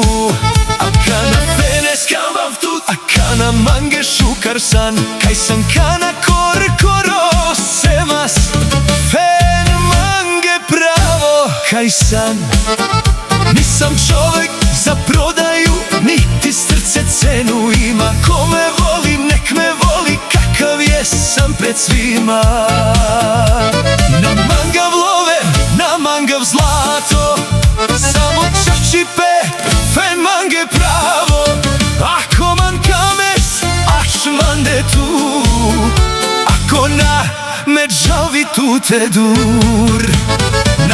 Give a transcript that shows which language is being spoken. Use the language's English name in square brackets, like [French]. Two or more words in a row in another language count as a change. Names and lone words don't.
[Romany] A kana fenes kambav tut, a kana mange šukar san, kaj san kana kor koro semas. Fen mange pravo, kaj san. [Serbian] Nisam čovek za prodaju, niti srce cenu ima. Ko me voli, nek me voli, kakav jesam pred svima. [Romany] Na mangav love, na mangav zlato, samo čači pe, fen mange pravo. Ako man kames, aš mande tu, ako na me džavi tu te dur.